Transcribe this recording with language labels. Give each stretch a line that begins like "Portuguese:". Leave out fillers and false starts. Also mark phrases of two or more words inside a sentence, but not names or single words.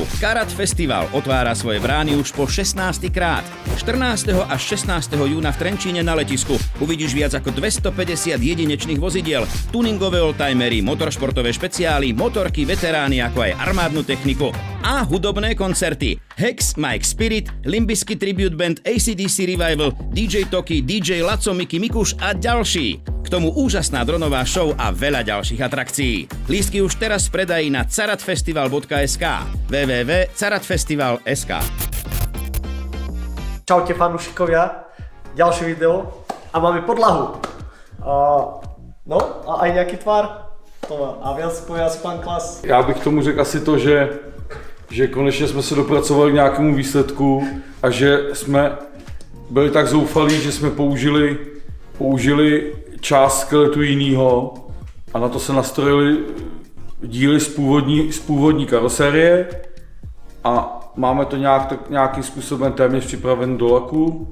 Slovak: Karat Festival otvára svoje brány už po 16. krát. 14. až 16. júna v Trenčíne na letisku uvidíš viac ako 250 jedinečných vozidiel, tuningové oldtimery, motoršportové špeciály, motorky, veterány ako aj armádnu techniku a hudobné koncerty. Hex, Mike Spirit, Limp Bizkit Tribute Band, AC/DC Revival, DJ Toky, DJ Laco, Miky Mikuš a ďalší. K tomu úžasná dronová show a veľa ďalších atrakcií. Lístky už teraz v predaji na caratfestival.sk www.caratfestival.sk. Čaute fanúšikovia, ďalšie video a máme podlahu. No a aj nejaký tvar. A viac povie asi pán Klas.
Czech: Já bych tomu řekl asi to, že konečně jsme se dopracovali k nějakému výsledku a že jsme byli tak zoufalí, že jsme použili část skeletu jinýho a na to se nastrojili díly z původní karosérie a máme to nějakým způsobem téměř připraven do laku.